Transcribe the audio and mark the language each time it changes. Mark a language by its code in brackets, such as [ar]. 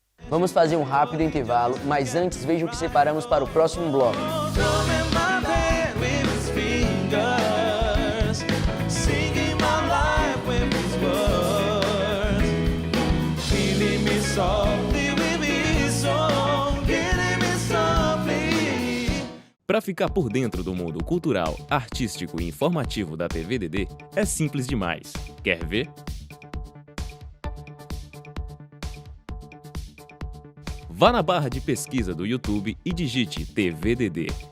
[pt] Vamos fazer um rápido intervalo, mas antes veja o que separamos para o próximo bloco. [en] Drumming my bed with his fingers, singing my life with his words, killing me softly with his song, killing me softly. [pt] Para ficar por dentro do mundo cultural, artístico e informativo da TVDD, é simples demais. Quer ver? Vá na barra de pesquisa do YouTube e digite TVDD.